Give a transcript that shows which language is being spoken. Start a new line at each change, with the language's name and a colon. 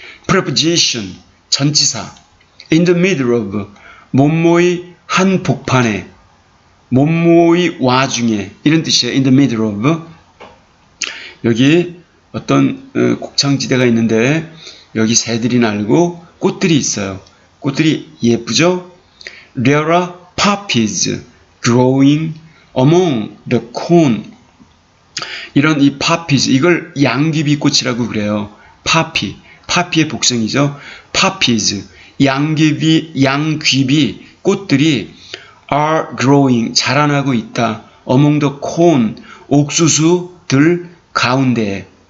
Korean: preposition, 전치사.
English: in the middle of,
Korean: 뭐뭐의 한 복판에, 뭐뭐의 와중에, 이런 뜻이에요.
English: in the middle of.
Korean: 여기 어떤 곡창지대가 있는데 여기 새들이 날고 꽃들이 있어요. 꽃들이 예쁘죠?
English: There are poppies growing among the corn.
Korean: 이런 이 poppies, 이걸 양귀비꽃이라고 그래요. poppy의 복성이죠. poppies, 양귀비 꽃들이
English: are growing,
Korean: 자라나고 있다.
English: among the corn,
Korean: 옥수수들 가운데.